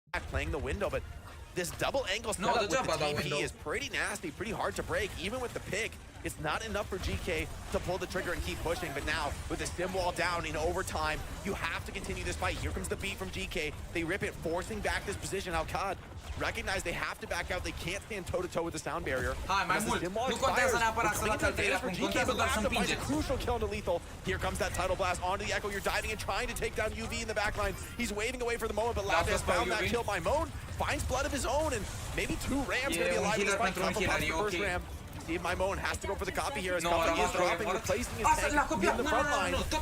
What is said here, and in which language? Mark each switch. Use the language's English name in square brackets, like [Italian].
[English] Playing the window, but this double angle setup with the TP is pretty nasty, pretty hard to break. Even with the pick, It's not enough for GK to pull the trigger and keep pushing, but now with the stim wall down in overtime, you have to continue this fight. Here comes the beat from GK. They rip it, forcing back this position. Alcad recognize they have to back out. They can't stand toe-to-toe with the sound barrier. [Romanian] Hai, mai mult. Nu contează neapărat să dați al treilea punct. Contează doar să împingeți. [English] Crucial kill to Lethal. Here comes that tidal blast onto the Echo. You're diving and trying to take down UV in the backline. He's waving away for the moment, but Lab has found that kill by Moan. Finds blood of his own, and maybe 2 Rams going to be alive in this fight. The first Ram. Steve Mimone has to go for the copy here as Copy is dropping, replacing his tank in the front line.